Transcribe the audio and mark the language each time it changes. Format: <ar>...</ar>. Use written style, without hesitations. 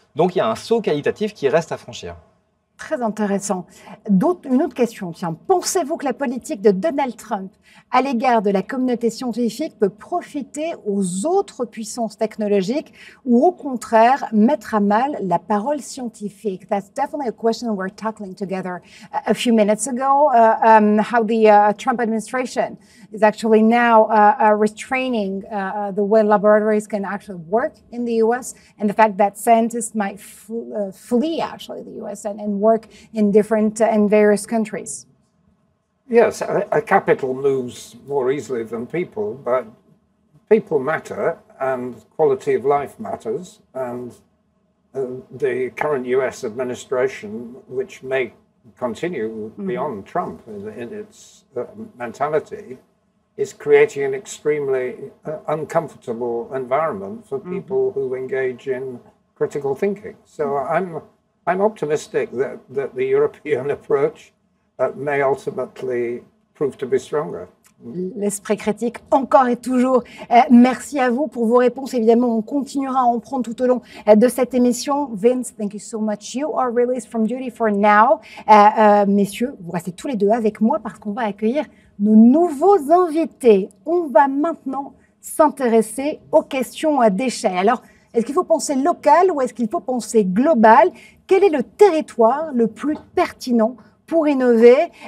<fr>Donc il y a un saut qualitatif qui reste à franchir. Très intéressant. Une autre question, tiens. Pensez-vous que la politique de Donald Trump à l'égard de la communauté scientifique peut profiter aux autres puissances technologiques ou au contraire mettre à mal la parole scientifique?</fr> <en>That's definitely a question we're tackling together a few minutes ago. How the Trump administration is actually now restraining the way laboratories can actually work in the U.S. and the fact that scientists might flee actually the U.S. and work in different and various countries. Yes, a capital moves more easily than people, but people matter and quality of life matters. And the current US administration, which may continue beyond Trump in its mentality, is creating an extremely uncomfortable environment for people who engage in critical thinking. So I'm optimistic that the European approach may ultimately prove to be stronger.</en> <fr>L'esprit critique, encore et toujours. Merci à vous pour vos réponses. Évidemment, on continuera à en prendre tout au long de cette émission.</fr> <en>Vince, thank you so much. You are released from duty for now.</en> <fr>Messieurs, vous restez tous les deux avec moi parce qu'on va accueillir nos nouveaux invités. On va maintenant s'intéresser aux questions d'échelle. Alors, est-ce qu'il faut penser local ou est-ce qu'il faut penser global? Quel est le territoire le plus pertinent pour innover?</fr>